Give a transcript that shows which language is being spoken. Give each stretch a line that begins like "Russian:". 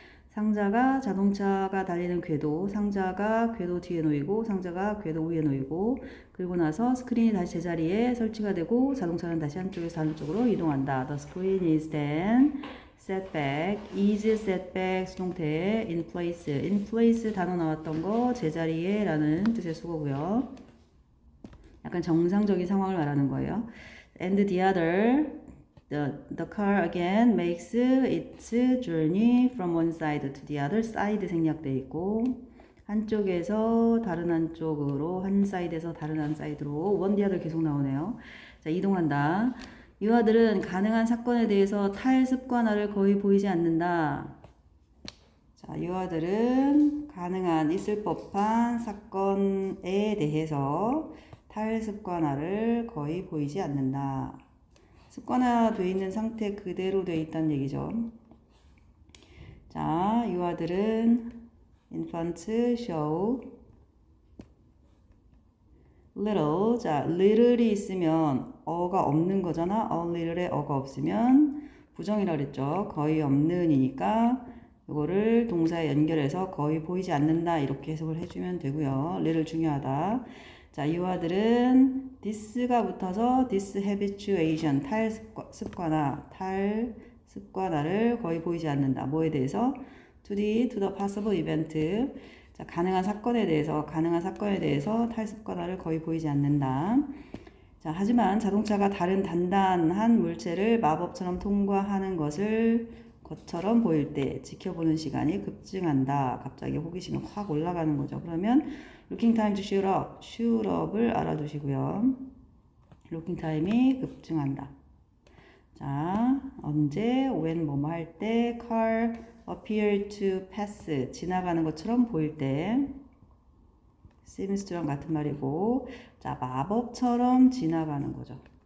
Korean: 상자가 자동차가 달리는 궤도, 상자가 궤도 뒤에 놓이고, 상자가 궤도 위에 놓이고, 그리고 나서 스크린이 다시 제자리에 설치가 되고, 자동차는 다시 한쪽에서 다른 쪽으로 이동한다.
English: The screen is then set back, is set back
Korean: 수동태
English: in place, in place
Korean: 단어 나왔던 거 제자리에 라는 뜻의 수거고요. 약간 정상적인 상황을 말하는 거예요.
English: And the other, the car again makes its journey from one side to the other side
Korean: 생략되어 있고 한쪽에서 다른 한쪽으로 한 사이드에서 다른 한 사이드로
English: one the other 계속 나오네요.
Korean: 자, 이동한다. 유아들은 가능한 사건에 대해서 탈습관화를 거의 보이지 않는다. 자, 유아들은 가능한 있을 법한 사건에 대해서 탈습관화를 거의 보이지 않는다. 습관화되어 있는 상태 그대로 되어 있다는 얘기죠. 자, 유아들은
English: infants show little.
Korean: 자, little이 있으면 어가 없는 거잖아. a little에 어가 없으면 부정이라 그랬죠. 거의 없는이니까 이거를 동사에 연결해서 거의 보이지 않는다 이렇게 해석을 해주면 되고요. little 중요하다. 자, 유아들은 this가 붙어서 dishabituation, 탈습관화를 거의 보이지 않는다. 뭐에 대해서?
English: to the possible event.
Korean: 자, 가능한 사건에 대해서 탈습관화를 거의 보이지 않는다. 자, 하지만 자동차가 다른 단단한 물체를 마법처럼 통과하는 것처럼 보일 때 지켜보는 시간이 급증한다. 갑자기 호기심이 확 올라가는 거죠. 그러면
English: looking time to shoot up을
Korean: 알아두시고요.
English: looking time
Korean: 이 급증한다. 자, 언제, when 뭐뭐 할 때,
English: car appear to pass
Korean: 지나가는 것처럼 보일 때,
English: seems to
Korean: 랑 같은 말이고, 자, 마법처럼 지나가는 거죠.